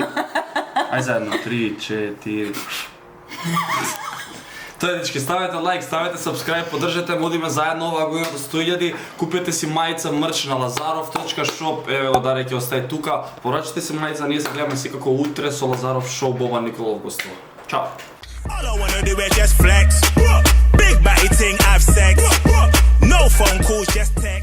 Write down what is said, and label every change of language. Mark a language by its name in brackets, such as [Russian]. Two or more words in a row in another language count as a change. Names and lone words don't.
[Macedonian] Ај заедно, 3, 4... Тоа е, дечки, ставете лайк, ставете сабскрајб, поддржете, модиме заедно оваа година до 100.000, купете си мајца мрч на Lazarov.shop, еве го Даре ќе остаи тука, порачате си мајца, ние се гледаме секако утре со Lazarov Show, Боба Николов гостува. Чао! [English] All I wanna do is just flex. Big body ting, have sex. moves just